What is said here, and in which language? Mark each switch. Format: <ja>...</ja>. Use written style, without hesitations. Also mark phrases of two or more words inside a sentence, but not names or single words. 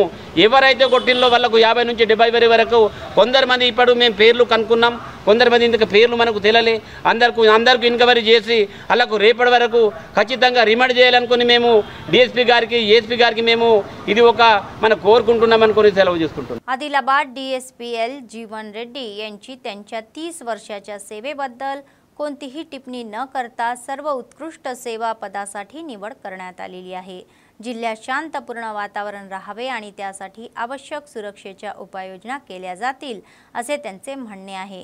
<te>ఎవరైతే కొట్టిల్లో వాళ్ళకు 50 నుంచి 70 వరకు కొందరు మంది ఇప్పుడు మేము పేర్లు కనుక్కున్నాం, కొందరు మంది ఇందుకు పేర్లు మనకు తెలియలే, అందరికీ ఇన్క్వైరీ చేసి వాళ్ళకు రేపటి వరకు ఖచ్చితంగా రిమాండ్ చేయాలనుకుని మేము డిఎస్పీ గారికి एसपी గారికి మేము ఇది ఒక మన కోరుకుంటున్నాం అనుకుని సెలవు చేసుకుంటున్నాం।</te> <mr>आदिलाबाद DSPL जीवन रेड्डी यांची त्यांच्या 30 वर्षाच्या सेवेबद्दल कोणतीही टिप्पणी न करता सर्व उत्कृष्ट सेवा पदासाठी निवड करण्यात आलेली आहे। जिल्ह्यात शांतपूर्ण वातावरण राहावे आणि त्यासाठी आवश्यक सुरक्षेच्या उपाययोजना केल्या जातील असे त्यांचे म्हणणे आहे।</mr>